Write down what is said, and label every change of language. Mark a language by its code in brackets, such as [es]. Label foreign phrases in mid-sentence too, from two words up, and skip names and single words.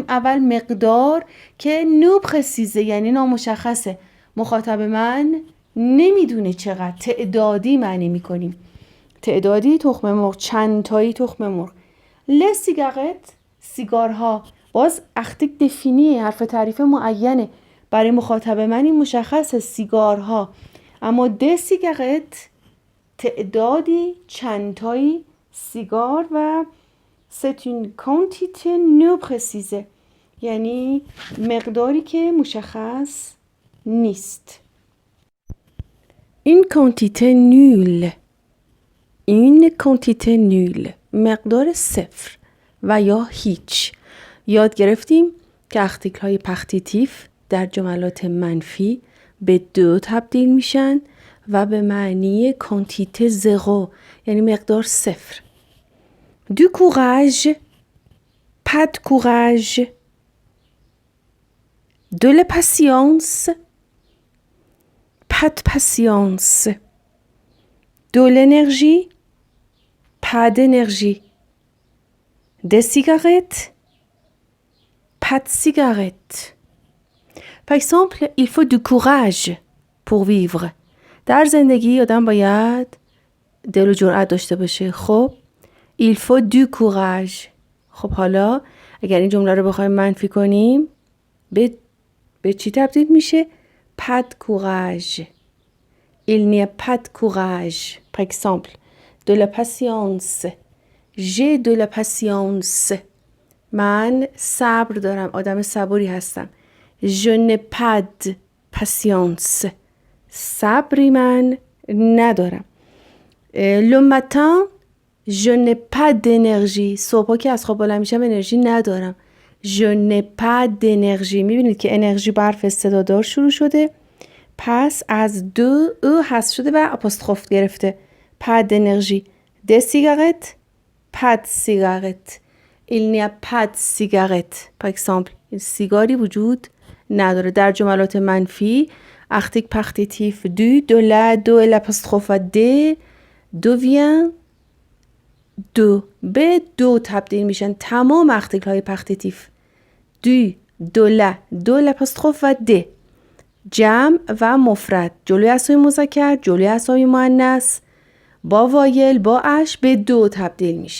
[fa] اول مقدار که [fr] non précise [fa] یعنی نامشخصه مخاطب من نمیدونه چقدر تعدادی معنی میکنیم تعدادی تخم مرغ چند تایی تخم مرغ. [fr] les cigarettes [fa] سیگارها باز [fr] article défini [fa] حرف تعریف معینه برای مخاطب من این مشخصه سیگارها. اما [fr] des cigarettes [fa] تعدادی چندتایی سیگار و [fr] c'est une quantité non précise [fa] یعنی مقداری که مشخص نیست. [fr] une quantité nulle [fa] مقدار صفر و یا هیچ. یاد گرفتیم که ارتیکل های پختیتیف در جملات منفی به دو تبدیل میشن و به معنی [fr] quantité zéro [fa] یعنی مقدار صفر. [fr] du courage pas de courage de la patience pas de patience de l'énergie pas d'énergie des cigarettes pas de cigarettes. Par exemple, il faut du courage pour vivre. [fa] در زندگی آدم باید دل و جرأت داشته باشه. [fr] خب il faut du courage. [fa] خب حالا اگر این جمله رو بخوایم منفی کنیم به چی تبدیل میشه؟ [fr] pas de courage. il n'y a pas de courage. Par exemple, de la patience. j'ai de la patience. [fa] من صبر دارم آدم صبوری هستم. [fr] je n'ai pas de patience. [fa] صبری من ندارم. [fr] le matin je n'ai pas d'énergie. [fa] صبح که از خواب بلند میشم انرژی ندارم. [fr] je n'ai pas d'énergie. [fa] میبینید که انرژی با حرف صدادار شروع شده پس از دو او حذف شده و آپوستروف گرفته. [fr] pas d'énergie. des cigarettes pas de cigarettes. il n'y a pas de cigarettes. par exemple [fa] سیگاری وجود نداره. در جملات منفی [fr] article partitif du la de l'apostrophe d devient de [fa] به دو تبدیل میشن تمام ارتیکل های پختیتیف. [fr] du la de l'apostrophe d [fa] جمع و مفرد جلوی اسامی مذکر جلوی اسامی مؤنث با وایل با اش به دو تبدیل میشن.